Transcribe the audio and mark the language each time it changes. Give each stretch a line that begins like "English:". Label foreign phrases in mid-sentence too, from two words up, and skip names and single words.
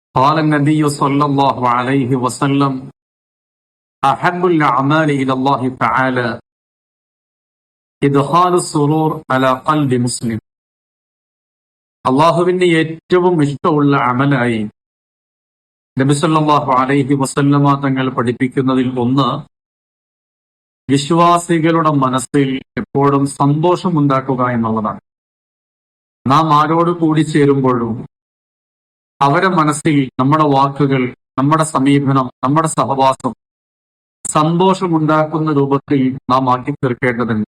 Arabic: قال النبي صلى الله عليه وسلم أحب الأعمال إلى الله تعالى إدخال السرور على قلب مسلم.
Malayalam: അള്ളാഹുവിന് ഏറ്റവും ഇഷ്ടമുള്ള അമലായി നബി
Arabic: صلى الله عليه وسلم
Malayalam: തങ്ങൾ പഠിപ്പിക്കുന്നതിൽ ഒന്ന്, വിശ്വാസികളുടെ മനസ്സിൽ എപ്പോഴും സന്തോഷമുണ്ടാക്കുക എന്നുള്ളതാണ്. നാം ആരോട് കൂടി ചേരുമ്പോഴും അവരെ മനസ്സിൽ നമ്മുടെ വാക്കുകൾ, നമ്മുടെ സമീപനം, നമ്മുടെ സഹവാസം സന്തോഷമുണ്ടാക്കുന്ന രൂപത്തിൽ നാം ആക്കി തീർക്കേണ്ടതുണ്ട്.